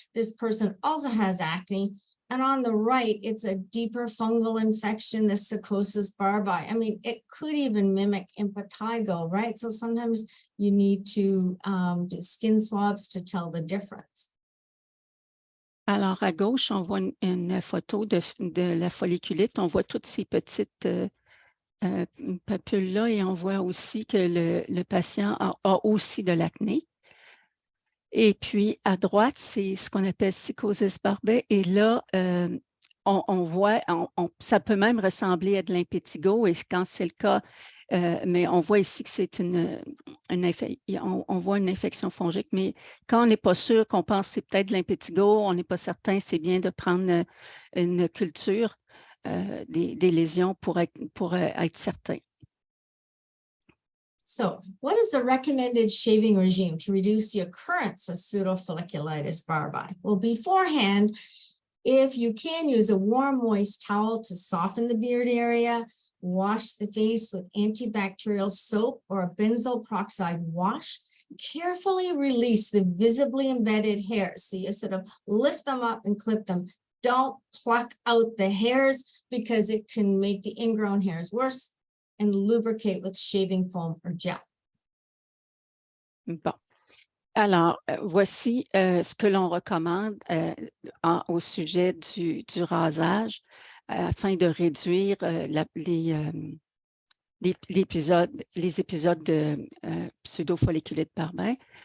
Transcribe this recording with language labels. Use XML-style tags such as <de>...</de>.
<en>This person also has acne. And on the right, it's a deeper fungal infection, the Stichosis barbae. I mean, it could even mimic impetigo, right? So sometimes you need to do skin swabs to tell the difference.</en> <fr>Alors, à gauche, on voit une photo de la folliculite. On voit toutes ces petites papules-là et on voit aussi que le patient a aussi de l'acné. Et puis, à droite, c'est ce qu'on appelle Stichosis barbae. Et là, on voit, ça peut même ressembler à de l'impétigo. Et quand c'est le cas, mais on voit ici que c'est on voit une infection fongique. Mais quand on n'est pas sûr qu'on pense que c'est peut-être de l'impétigo, on n'est pas certain, c'est bien de prendre une culture des lésions pour être certain.</fr> <en>So what is the recommended shaving regime to reduce the occurrence of pseudofolliculitis barbae? Well, beforehand, if you can use a warm, moist towel to soften the beard area, wash the face with antibacterial soap or a benzoyl peroxide wash, carefully release the visibly embedded hairs. So you sort of lift them up and clip them. Don't pluck out the hairs because it can make the ingrown hairs worse, and lubricate with shaving foam or gel.</en> <fr>Bon. Alors, voici ce que l'on recommande au sujet du rasage afin de réduire les épisodes de pseudofolliculite barbae.</fr>